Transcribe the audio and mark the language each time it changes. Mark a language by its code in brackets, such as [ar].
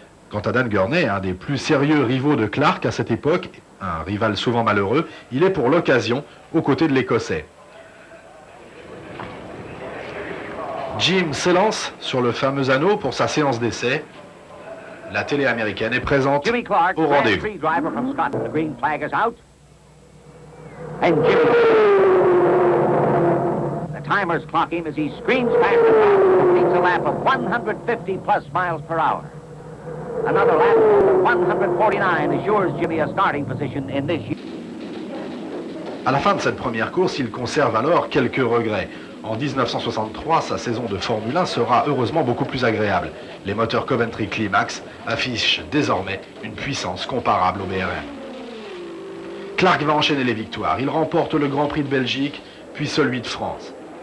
[fr] Quant à Dan Gurney, un des plus sérieux rivaux de Clark à cette époque, un rival souvent malheureux, il est pour l'occasion aux côtés de l'Écossais. Jim s'élance sur le fameux anneau pour sa séance d'essai. La télé américaine est présente au rendez-vous. [en] The timers clock him as he screams past the top, completes a lap of 150 plus miles per hour. Another lap of 149 assures Jimmy a starting position in this year. [fr] À la fin de cette première course, il conserve alors quelques regrets. En 1963, sa saison de Formule 1 sera heureusement beaucoup plus agréable. Les moteurs Coventry Climax affichent désormais une puissance comparable au BRM. Clark va enchaîner les victoires. Il remporte le Grand Prix de Belgique, puis celui de France.